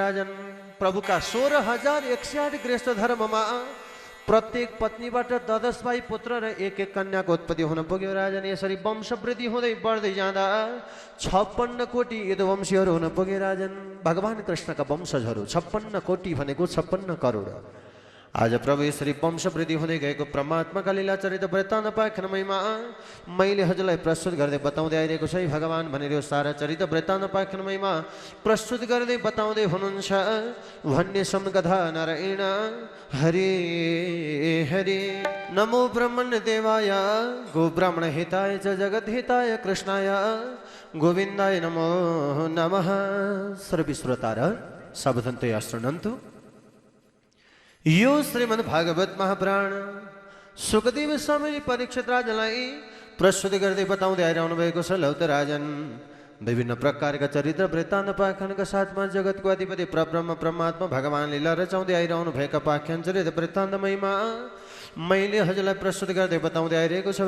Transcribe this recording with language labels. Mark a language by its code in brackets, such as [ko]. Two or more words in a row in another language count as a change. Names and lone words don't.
[ne] राजन प्रभुका 16,001 गृहस्थ धर्ममा प्रत्येक पत्नीबाट 10 भाइ पुत्र र एक कन्याको उत्पत्ति हुन पुग्यो। राजन यसरी वंशवृद्धि हुँदै बढ्दै जाँदा 56 कोटी यदुवंशीहरू हुन पुगे। राजन भगवान कृष्णका वंशजहरू 56 कोटी भनेको 56 करोड। आज प्रभु श्री वंश वृद्धि हुँदै गएको परमात्मा का लीला चरित वृत्तान्त पाखन महिमा मैले हजुरलाई प्रस्तुत गर्दै बताउँदै आइरहेको छ भगवान भनेर यो सारा चरित वृत्तान्त पाखन महिमा प्रस्तुत गर्दै बताउँदै हुनुहुन्छ। भन्ने सम्कथा [sa] नारायण हरि हरि नमो ब्रह्मण्य देवाय गो ब्राह्मण हिताय च जगत हिताय कृष्णाय गोविन्दाय नमो नमः। सर्वे श्रोतार सावधानतया शृण्वन्तु। [ne] यो श्रीमद् भागवत महापुराण सुखदेव स्वामी परीक्षित राजालाई प्रस्तुत गर्दै बताउँदै आइरहनु भएको छ। लौ त राजन, विभिन्न प्रकारका चरित्र वृत्तान्त पाख्यानका साथमा जगतको अधिपति परब्रह्म परमात्मा भगवान लीला रचाउँदै आइरहनु भएका पाख्यान चरित्र वृत्तान्त महिमा मैले हजुरलाई प्रस्तुत गर्दै बताउँदै आइरहेको छ।